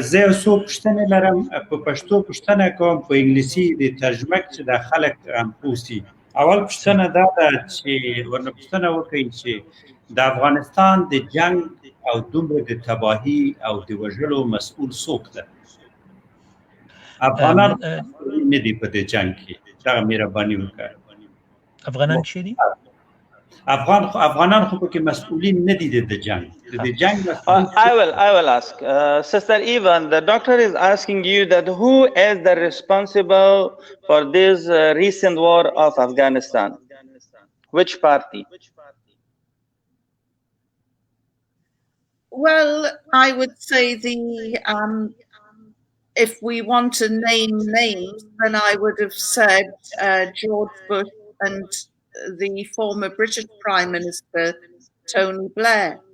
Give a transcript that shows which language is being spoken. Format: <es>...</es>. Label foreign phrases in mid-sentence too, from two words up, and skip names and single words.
<ps>زه یو څو پوښتنې لرم په پښتو پوښتنه کوم په انګلیسي د ترجمه چې د خلک هم پوسي اول پوښتنه دا ده چې ورنه پوښتنه وکړئ چې د افغانستان د جنگ او دومره د تباهي او د وژلو مسؤل څوک ده افغانان نه دي په دې جنگ کې دا مهرباني وکړئ افغانان څه دي افغانان خو پکې مسؤلین نه دي د جنگ</ps> <en>I will ask Sister Ivan, the doctor is asking you that who is the responsible for this recent war of Afghanistan? Which party? Well, I would say if we want to name names, then I would have said George Bush and the former British Prime Minister Tony Blair.</en>